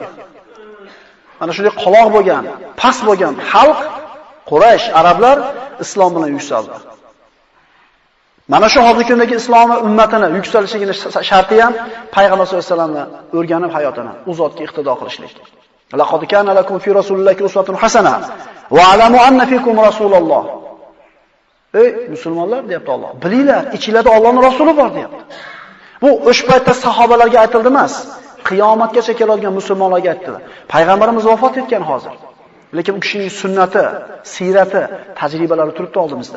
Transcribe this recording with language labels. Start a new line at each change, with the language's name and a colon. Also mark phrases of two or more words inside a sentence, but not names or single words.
Uzbek: Mana shunday qoloq bo'lgan, past bo'lgan xalq, Quraysh, arablar islom bilan yuksaldi. Mana shu hozirgi kundagi islom ummatini yuksalishligini sharti ham payg'ambar
Arabic: صلى الله عليه وسلم
Uzbek: o'rganib hayotini u zotga iqtido qilishlik.
Arabic: لقد كان لكم في رسول الله أسوة حسنة واعلموا أن فيكم رسول الله.
Uzbek: Ey musulmonlar deyapti Alloh. Bilinglar, ichingizda Allohning rasuli bor deyapti. Bu o'sha paytda sahobalarga aytildi emas. Qiyomatgacha keladigan musulmonlarga aytdilar. Payg'ambarimiz vafot etgan hozir. Lekin u kishining sunnati, sirati, tajribalari turibdi oldimizda.